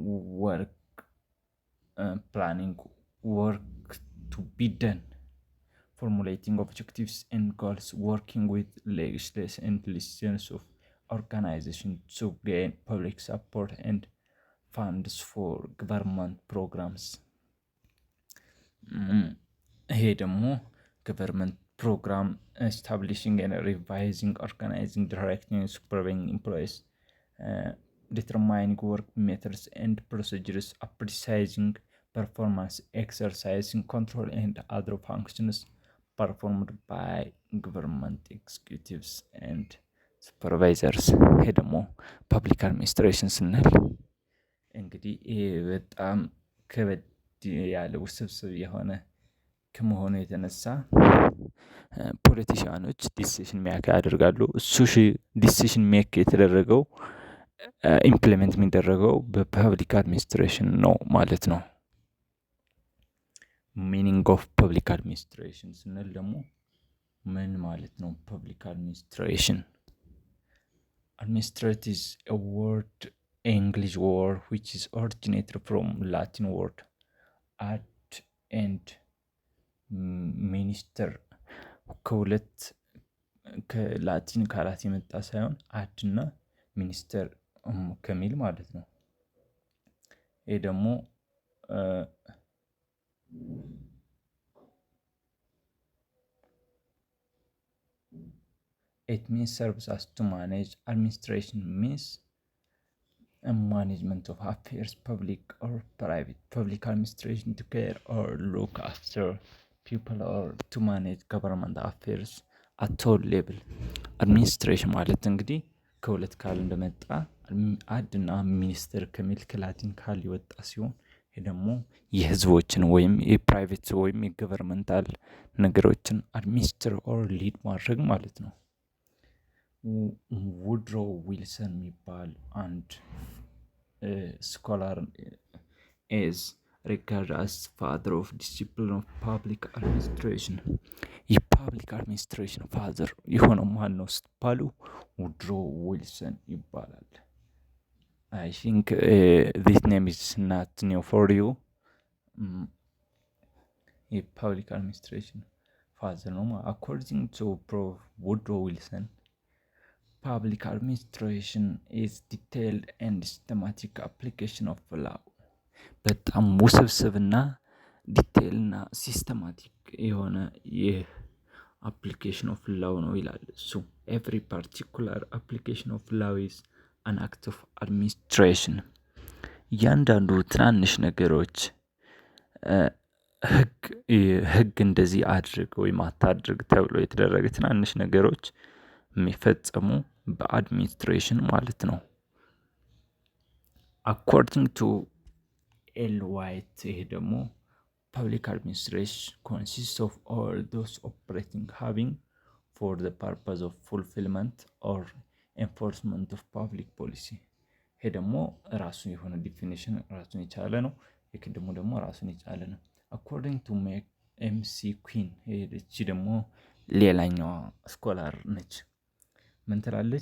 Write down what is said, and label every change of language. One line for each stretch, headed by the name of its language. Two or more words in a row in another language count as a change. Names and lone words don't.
English: work to be done formulating objectives and goals, working with legislators and listeners of organizations to gain public support and funds for government programs.
Amharic: ይሄ ደግሞ
English: government program establishing and revising, organizing, directing, and supervising employees, determining work methods and procedures, appraising performance, exercising control and other functions performed by government executives and supervisors።
Amharic: ይሄ ደግሞ
English: public administration
Amharic: ስንል እንግዲህ ይሄ በጣም ከበድ ያለ ውስብስብ የሆነ ከመሆኑ የተነሳ ፖለቲሽያኖች
English: decision make
Amharic: ያደርጋሉ። እሱ
English: decision make
Amharic: የተደረገው ኢምፕሊመንት የሚደረገው በፐብሊክ አድሚኒስትሬሽን ነው ማለት ነው።
English: meaning of public administration
Amharic: ስንል ደግሞ ምን ማለት ነው?
English: public administration administrate is a word, English word which is originated from Latin word ad and minister
Amharic: ከሁለት ከላቲን ቃላት የመጣ ሳይሆን አድ እና ሚኒስተር ከሚል ማለት ነው። ይሄ ደግሞ
English: it means serves us to manage. Administration means a management of affairs, public or private. Public administration to care or look after people or to manage government affairs at all level.
Amharic: Administration ማለት እንግዲህ ከሁለት ቃል እንደመጣ አድ እና ሚኒስተር ከሚል ከላቲን ቃል የወጣ ሲሆን ይሄ ደግሞ የህዝቦችን ወይም የፕራይቬት ወይም የገቨርንመንታል ነገሮችን
English: administer or lead
Amharic: ማድረግ ማለት ነው። ውድሮ ዊልሰን የሚባል አንድ ስኮላር
English: is regarded as father of discipline of public administration። public administration father
Amharic: የሆነው ማን ነው ስትባሉ ውድሮ ዊልሰን ይባላል።
English: I think this name is not new for you። public administration father
Amharic: ነው።
English: according to Prof. Woodrow Wilson, public administration is detailed and systematic application of law።
Amharic: በጣም ውስብስብና ዲቴይል እና ሲስተማቲክ የሆነ የአፕሊኬሽን ኦፍ ላው ነው ይላል እሱ።
English: every particular application of law is an act of administration።
Amharic: እያንዳንዱ ትናንሽ ነገሮች ህግ እንደዚህ አድርግ ወይም አታድርግ ተብሎ የተደረገ ትናንሽ ነገሮች የሚፈጸሙ በአድሚኒስትሬሽን ማለት ነው።
English: according to
Amharic: ኤል ዋይት ይሄ ደግሞ
English: public administration consists of all those operating having for the purpose of fulfillment or enforcement of public policy።
Amharic: ይሄ ደግሞ ራሱ የሆነ ዲፊኒሽን ራሱን የቻለ ነው። ይሄ ደግሞ ራሱን የቻለ ነው።
English: according to
Amharic: ኤምሲ ኩዊን ይሄ ደግሞ ሌላኛዋ ስኮላር ነች። ምን ትላለች?